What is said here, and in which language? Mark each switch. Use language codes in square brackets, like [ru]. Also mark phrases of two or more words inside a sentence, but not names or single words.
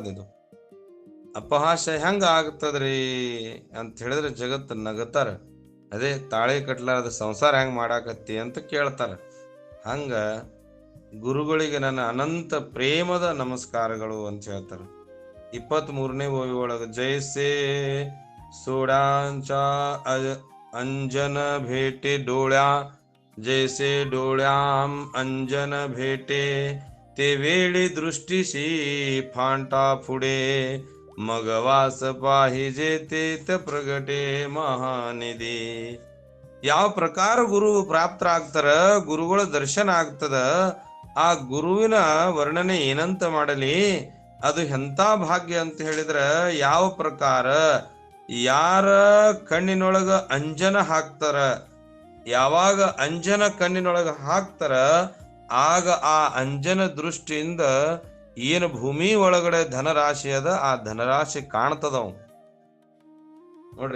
[kn] ಇದು ಅಪಹಾಸ್ಯ ಹೆಂಗ ಆಗ್ತದ್ರಿ ಅಂತ ಹೇಳಿದ್ರೆ ಜಗತ್ತು ನಗತಾರ. ಅದೇ ತಾಳೆ ಕಟ್ಲಾರ್ದ ಸಂಸಾರ ಹೆಂಗ್ ಮಾಡಾಕತ್ತಿ ಅಂತ ಕೇಳ್ತಾರ. ಹಂಗ ಗುರುಗಳಿಗೆ ನನ್ನ ಅನಂತ ಪ್ರೇಮದ ನಮಸ್ಕಾರಗಳು ಅಂತ ಹೇಳ್ತಾರ. 23ನೇ ಓವಿ ಒಳಗ [mr] ಜೈಸೆ सोडांचा अंजन भेटे डोळ्या, जैसे डोळ्याम अंजन भेटे, ते वेळी दृष्टीशी फांटा फुडे, मग वास पाहिजे ते प्रगटे महानिधी. [kn] ಯಾವ ಪ್ರಕಾರ ಗುರು ಪ್ರಾಪ್ತರಾಗ್ತಾರ, ಗುರುಗಳ ದರ್ಶನ ಆಗ್ತದ, ಆ ಗುರುವಿನ ವರ್ಣನೆ ಏನಂತ ಮಾಡಲಿ, ಅದು ಎಂಥ ಭಾಗ್ಯ ಅಂತ ಹೇಳಿದ್ರ, ಯಾವ ಪ್ರಕಾರ ಯಾರ ಕಣ್ಣಿನೊಳಗ ಅಂಜನ ಹಾಕ್ತಾರ, ಯಾವಾಗ ಅಂಜನ ಕಣ್ಣಿನೊಳಗ ಹಾಕ್ತಾರ ಆಗ ಆ ಅಂಜನ ದೃಷ್ಟಿಯಿಂದ ಏನು ಭೂಮಿ ಒಳಗಡೆ ಧನರಾಶಿ ಅದ ಆ ಧನರಾಶಿ ಕಾಣ್ತದವ್ ನೋಡ್ರಿ.